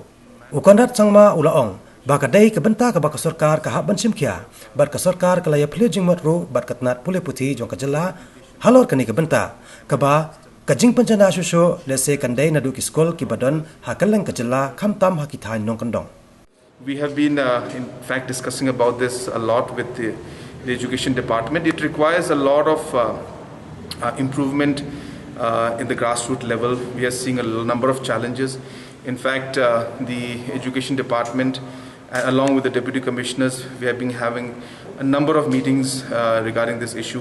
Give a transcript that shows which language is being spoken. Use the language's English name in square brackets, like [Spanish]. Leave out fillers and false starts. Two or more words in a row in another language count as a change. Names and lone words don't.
[Garo] Konrad sangma ulaong bakadai kebenta ke baka sorkar ka haban simkia bat ka sorkar ka laya phlejing matru bat katnat pule puti jong kajala halor kani kebenta kaba kajing pancana susho lese kandai nadu ki skol ki badan hakaleng kajala khamtam hakithain nong kandong. [English] We have been, in fact, discussing about this a lot with the Education Department. It requires a lot of improvement in the grassroots level. We are seeing a number of challenges. In fact, the Education Department, along with the Deputy Commissioners, we have been having a number of meetings regarding this issue.